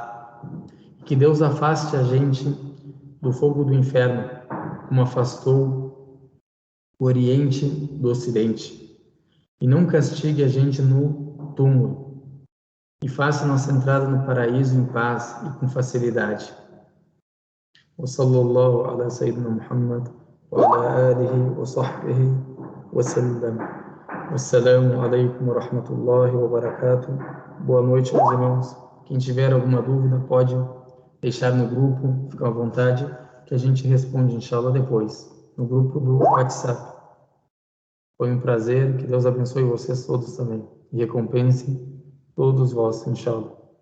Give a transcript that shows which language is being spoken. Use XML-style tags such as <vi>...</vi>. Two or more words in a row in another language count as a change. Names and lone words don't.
<pt>Que Deus afaste a gente do fogo do inferno, como afastou o Oriente do Ocidente, e não castigue a gente no túmulo, e faça nossa entrada no paraíso em paz e com facilidade.</pt> <ar>وصلى الله على سيدنا محمد وعلى آله وصحبه وسلم. السلام عليكم ورحمة الله وبركاته.</ar> <pt>Boa noite, meus irmãos. Quem tiver alguma dúvida pode deixar no grupo, fica à vontade, que a gente responde, inshallah, depois, no grupo do WhatsApp. Foi um prazer, que Deus abençoe vocês todos também e recompense todos vós, inshallah.</pt>